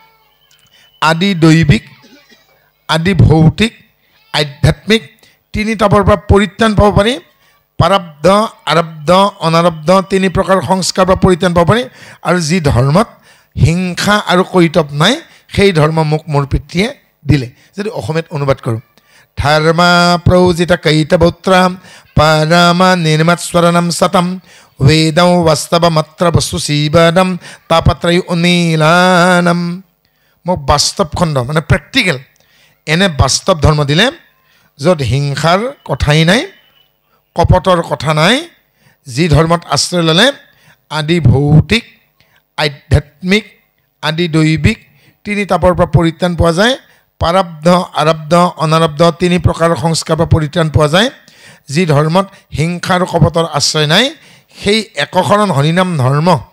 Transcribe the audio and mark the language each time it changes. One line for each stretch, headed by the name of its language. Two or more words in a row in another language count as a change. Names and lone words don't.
Assamese: আদি দৈবিক আদি ভৌতিক আধ্যাত্মিক তিনি তাপৰ পৰা পৰিত্ৰাণ পাব পাৰি প্ৰাৰব্ধ আৰব্ধ অনাৰব্ধ তিনি প্ৰকাৰ সংস্কাৰ পৰা পৰিত্ৰাণ পাব পাৰি আৰু যি ধৰ্মত হিংসা আৰু কৈতৱ নাই সেই ধৰ্ম মোক মোৰ পিতৃয়ে দিলে যদি অসমীয়াত অনুবাদ কৰোঁ
Sanskrit: ধৰ্মা প্ৰৌজিত কৈতবৌত্ৰ পৰম নিৰ্মৎস্বৰণম সতম वेदं वास्तवमत्र वस्तु सीवनं तापत्रय उन्मीलनम
Assamese: মোক বাস্তৱ খণ্ড মানে প্ৰেক্টিকেল এনে বাস্তৱ ধৰ্ম দিলে য'ত হিংসাৰ কথাই নাই কপটৰ কথা নাই যি ধৰ্মত আশ্ৰয় ল'লে আদি ভৌতিক আধ্যাত্মিক আদি দৈবিক তিনি তাপৰ পৰা পৰিত্ৰাণ পোৱা যায় প্ৰাৰব্ধ আৰব্ধ অনাৰব্ধ তিনি প্ৰকাৰ সংস্কাৰ পৰা পৰিত্ৰাণ পোৱা যায় যি ধৰ্মত হিংসা আৰু কপটৰ আশ্ৰয় নাই সেই একশৰণ হৰিনাম ধৰ্ম